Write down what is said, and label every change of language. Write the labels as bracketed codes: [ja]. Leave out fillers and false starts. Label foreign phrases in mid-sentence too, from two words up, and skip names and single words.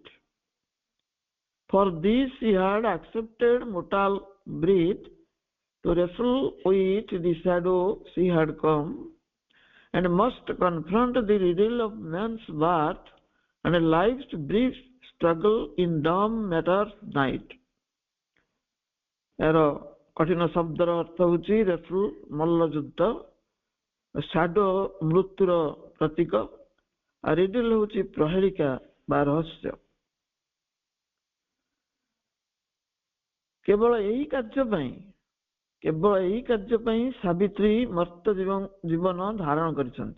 [en] For this he had accepted mortal breed to wrestle with the shadow she had come, and must confront the riddle of man's birth and life's brief struggle in dumb matter's night. [or] ଏହାର କଠିନ ଶବ୍ଦର ଅର୍ଥ ହେଉଛି ରେଫଲ୍ ମଲ୍ଲ ଯୁଦ୍ଧ, ସାଡୋ ମୃତ୍ୟୁର ପ୍ରତୀକ, ଆଉ ରିଡିଲ ହେଉଛି ପ୍ରହେଳିକା ବା ରହସ୍ୟ। କେବଳ ଏହି କାର୍ଯ୍ୟ ପାଇଁ ସାବିତ୍ରୀ ମର୍ତ୍ତ୍ୟ ଜୀବନ ଧାରଣ କରିଛନ୍ତି।